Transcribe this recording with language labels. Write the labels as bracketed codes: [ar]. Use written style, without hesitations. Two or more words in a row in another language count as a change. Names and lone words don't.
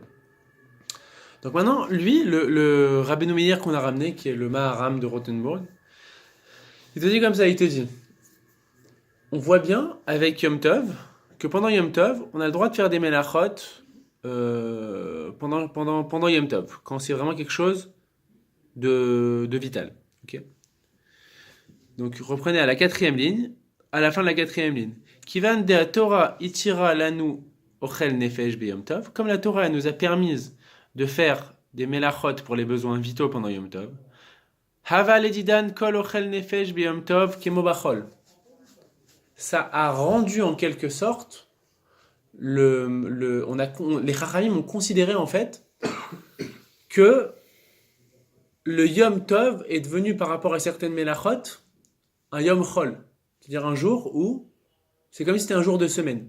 [fr] Donc maintenant, lui, le Rabbeinu Meir qu'on a ramené, qui est le Maharam de Rothenburg, il te dit comme ça, il te dit, on voit bien avec Yom Tov que pendant Yom Tov, on a le droit de faire des melachot pendant Yom Tov, quand c'est vraiment quelque chose de vital. Okay. Donc reprenez à la 4e ligne, à la fin de la 4e ligne. [he] כיון ד תורה התירה לנו אוכל נפש ביום טוב. [fr] Comme la Torah nous a permis de faire des melachot pour les besoins vitaux pendant Yom Tov. [he] הוה לדידן כל אוכל נפש ביום טוב כמו בחול. [fr] Ça a rendu en quelque sorte les Chachamim ont considéré en fait que le Yom Tov est devenu par rapport à certaines melachot un [he] יום חול, [fr] c'est-à-dire un jour où c'est comme si c'était un jour de semaine.